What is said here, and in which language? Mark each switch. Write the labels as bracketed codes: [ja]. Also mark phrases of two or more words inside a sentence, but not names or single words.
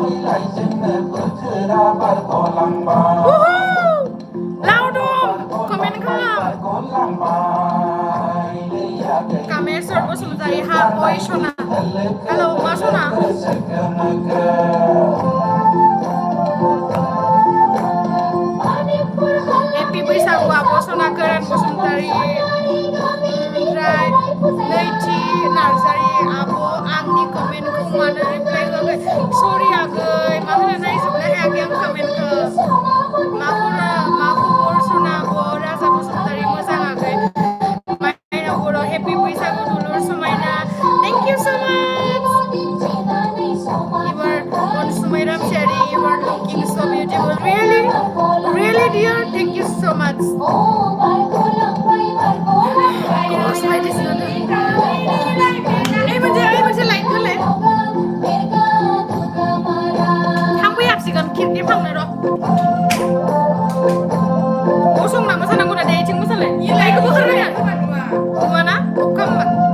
[brx] Laudum komen खालाम Kamesor Bosumtari ha oi Shona Hello ma Shona Happy Bwisagu Abo Shona Karen Bosumtari ओमफ्राय नैथि नार्जारि आब' आंनि कमेन्टखौ मानो रिप्लाइ होआखै सरि आगै मा होनो नायजोबनो हायाखै आं कमेन्टखौ मा खबर सना आब' राजा बसुमतारी मोजां आगै माइनाव बर' हेपि बैसागु दुलुर समायना [en] thank you so much [brx] इबार अनसुमै रामसियारि [en] you are looking so beautiful really dear thank you so much gosh why this not [brx] मोनसे लाइक होलाय थांफैयाखिसिगोन खिरखि फांनो र' गसंना मोसानांगौ ना दे इथिं मोसालाय लाइकखौ बोखारनाया नुवाना अखामोन